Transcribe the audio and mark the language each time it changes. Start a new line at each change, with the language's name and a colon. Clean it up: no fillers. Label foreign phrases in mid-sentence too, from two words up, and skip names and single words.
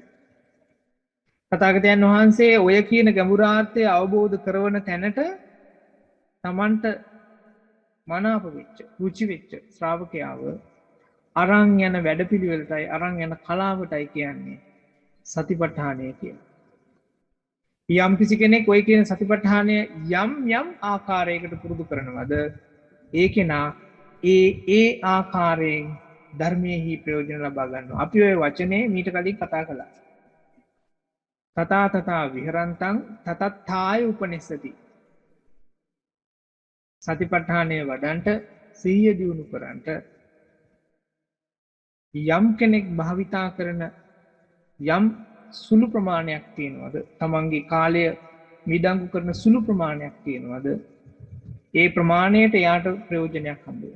Sinhala: තථාගතයන් වහන්සේ ඔය කියන ගැඹුරාර්ථය අවබෝධ කරවන තැනට තමන්ට මනාප වෙච්ච, රුචි වෙච්ච ශ්‍රාවකයාව අරන් යන වැඩපිළිවෙලටයි, අරන් යන කලාවටයි කියන්නේ සතිපට්ඨානය කියලා. යම් කිසි කෙනෙක් ඔය කියන සතිපට්ඨානය යම් යම් ආකාරයකට පුරුදු කරනවද, ඒ කෙනා ඒ ආකාරයෙන් ධර්මයේහි ප්‍රයෝජන ලබා ගන්නවා. අපි ওই වචනේ මීට කලින් කතා කළා.
Pali: තථා තථා විහරන්තං තතත්ථාය උපනිස්සති.
Sinhala: සතිපට්ඨානය වඩන්ට, සිහිය දියුණු කරන්ට යම් කෙනෙක් භාවිතා කරන යම් සුළු ප්‍රමාණයක් තියෙනවද, තමන්ගේ කාලය මිඩංගු කරන සුළු ප්‍රමාණයක් තියෙනවද, ඒ ප්‍රමාණයට යාට ප්‍රයෝජනයක් හම්බ වෙනවා.